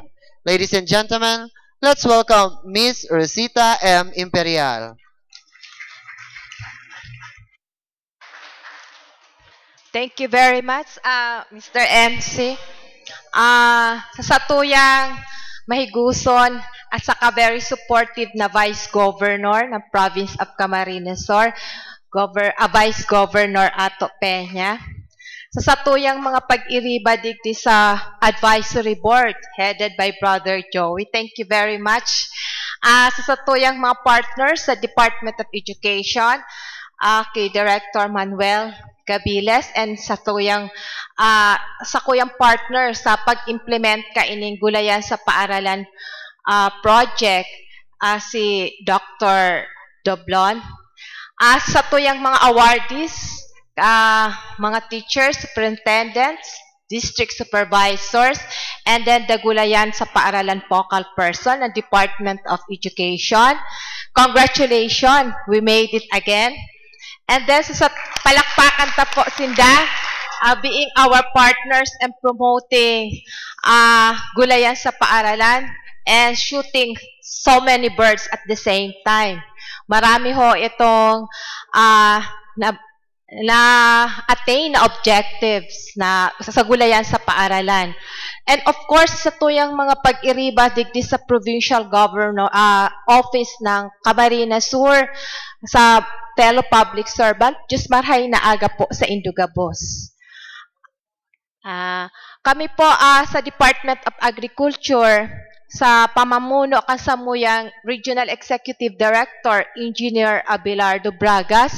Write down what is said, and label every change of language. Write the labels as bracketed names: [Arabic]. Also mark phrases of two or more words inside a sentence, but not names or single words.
[English] Ladies and gentlemen, let's welcome Ms. Rosita M. Imperial. Thank you very much, Mr. MC. [Bikol] Sa satuyang mahiguson at saka [English] very supportive [Bikol] na Vice Governor ng Province of Camarines Sur, Vice Governor Ato Peña. Sa satuyang mga pag-iriba digdi sa [English] Advisory Board headed by Brother Joey, thank you very much. [Bikol] Sa satuyang mga partners sa Department of Education, kay Director Manuel Gabiles and sa kuyang partner sa pag-implement kaining Gulayan sa Paaralan project, si Dr. Doblon. Sa tuyang mga awardees, mga teachers, [English] superintendents, district supervisors, and then the Gulayan sa Paaralan focal person [Bikol] ng Department of Education. [English] Congratulations, we made it again. And then [Bikol] sa palakpakan ta po sinda, [English] being our partners and promoting Gulayan sa Paaralan and shooting so many birds at the same time. [Filipino] Marami ho itong na-attain na objectives na sa Gulayan sa Paaralan. [English] And of course, [Bikol] sa tuyang mga pag-iriba digdi sa Provincial Governor Office ng Camarines Sur, sa [English] fellow public servant, [Bikol] Diyos marhay na aga po sa Indugabos. Kami po sa Department of Agriculture, sa pamamuno kasamuyang Regional Executive Director Engineer Abelardo Bragas.